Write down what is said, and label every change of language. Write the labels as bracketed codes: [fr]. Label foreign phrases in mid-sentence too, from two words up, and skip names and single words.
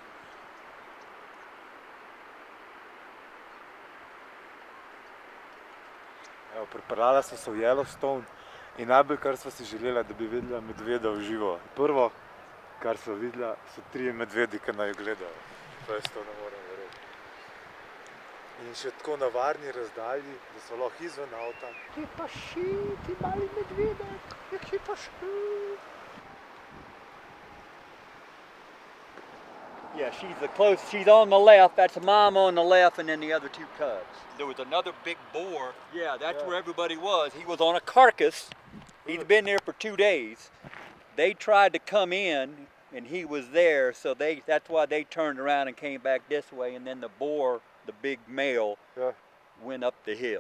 [sl] Evo, pripeljala sva se v Yellowstone in najbolj, kar sva si želela, da bi videla medveda v živo. Prvo, kar sva videla, so 3 medvedi, ki naju gledajo. To jaz to ne moram verjeti. In še tako na varni razdalji, da so lahko izven avta. Kje pa ši, ti mali medvedek, kje pa ši? [en] Yeah, she's on the left, that's mom on the left, and then the other 2 cubs. There was another big boar. Yeah, that's where everybody was. He was on a carcass. He'd been there for 2 days. They tried to come in, and he was there, so that's why they turned around and came back this way, and then the boar, the big male, went up the hill.